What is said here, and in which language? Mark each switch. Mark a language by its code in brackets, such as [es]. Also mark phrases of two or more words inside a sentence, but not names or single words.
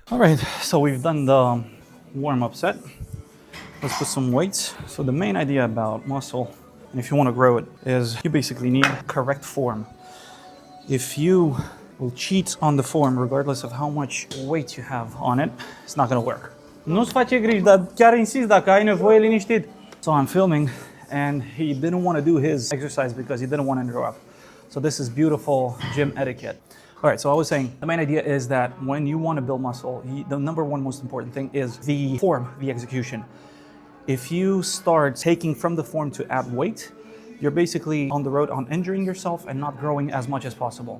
[en] All right, so we've done the warm-up set. Let's put some weights. So the main idea about muscle, and if you want to grow it, is you basically need correct form. If you will cheat on the form, regardless of how much weight you have on it, it's not going to work. [ro] Nu-ți face griji, dar chiar insist dacă ai nevoie liniștit. [en] So I'm filming. And he didn't want to do his exercise because he didn't want to interrupt. So this is beautiful gym etiquette. All right, so I was saying, the main idea is that when you want to build muscle, the number one most important thing is the form, the execution. If you start taking from the form to add weight, you're basically on the road on injuring yourself and not growing as much as possible.